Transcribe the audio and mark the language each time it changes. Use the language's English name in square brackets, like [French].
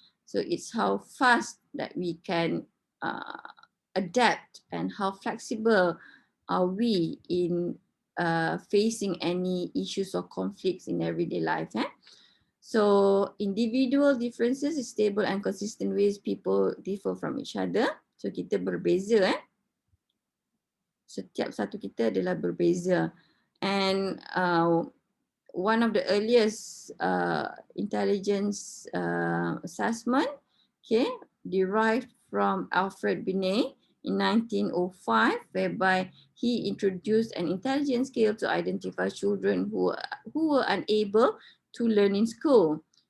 [English] So it's how fast that we can adapt and how flexible are we in facing any issues or conflicts in everyday life. So individual differences is stable and consistent ways people differ from each other. [Malay] So kita berbeza setiap satu kita adalah berbeza. [English] And one of the earliest intelligence assessment, okay, derived from Alfred Binet in 1905, whereby he introduced an intelligence scale to identify children who were unable to learn in school.